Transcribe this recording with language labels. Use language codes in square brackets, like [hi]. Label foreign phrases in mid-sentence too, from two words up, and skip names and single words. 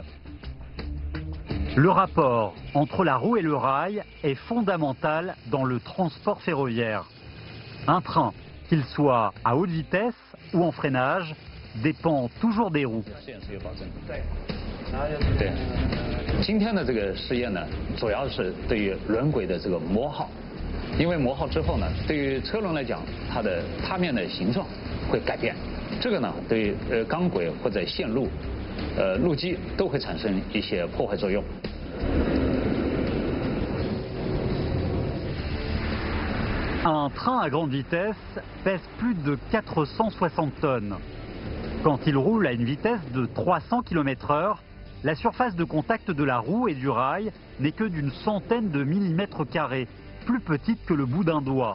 [fr] Le rapport entre la roue et le rail est fondamental dans le transport ferroviaire. Un train, qu'il soit à haute vitesse ou en freinage, dépend toujours des roues. [zh] 对，今天的这个试验呢，主要是对于轮轨的这个磨耗，因为磨耗之后呢，对于车轮来讲，它的踏面的形状会改变，这个呢，对于钢轨或者线路、路基都会产生一些破坏作用。 [fr] Un train à grande vitesse pèse plus de 460 tonnes. Quand il roule à une vitesse de 300 km/h, la surface de contact de la roue et du rail n'est que d'une centaine de millimètres carrés, plus petite que le bout d'un doigt.